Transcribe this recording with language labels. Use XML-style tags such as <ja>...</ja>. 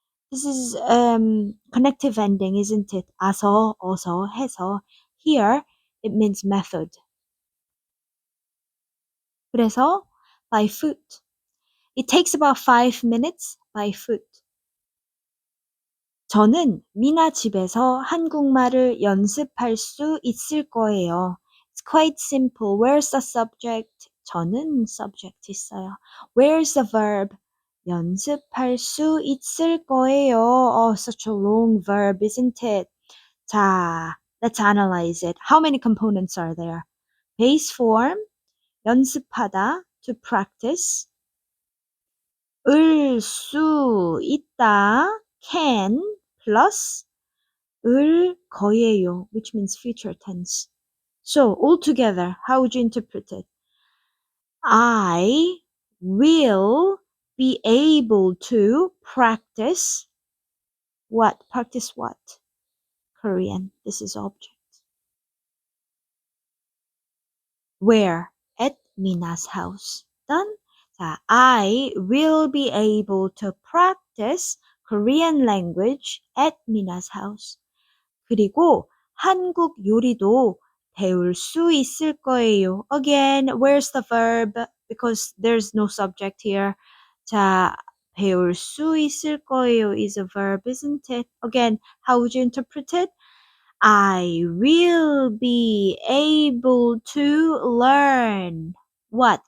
<en>This is connective ending, isn't it?</en> <ko>아서, 어서, 해서.</ko> <en>Here, it means method.</en> <ko>그래서</ko> <en>by foot. It takes about 5 minutes by foot.</en> <ko>저는 미나 집에서 한국말을 연습할 수 있을 거예요.</ko> <en>It's quite simple. Where's the subject? 저는 subject</en> <ko>있어요.</ko> <en>Where's the verb?</en> <ko>연습할 수 있을 거예요.</ko> <en>Oh, such a long verb, isn't it? 자, let's analyze it. How many components are there? Base form, 연습하다, to practice.</en> <ko>을 수 있다,</ko> <en>can, plus</en> <ko>을 거예요,</ko> <en>which means future tense. So, altogether, how would you interpret it? I will be able to practice what? Practice what? Korean. This is object. Where? At Mina's house. Done? 자, I will be able to practice Korean language at Mina's house.</en> <ko>그리고 한국 요리도 배울 수 있을 거예요.</ko> <en>Again, where's the verb? Because there's no subject here. 자,</en> <ko>배울 수 있을 거예요</ko> <en>is a verb, isn't it? Again, how would you interpret it? I will be able to learn what?</en>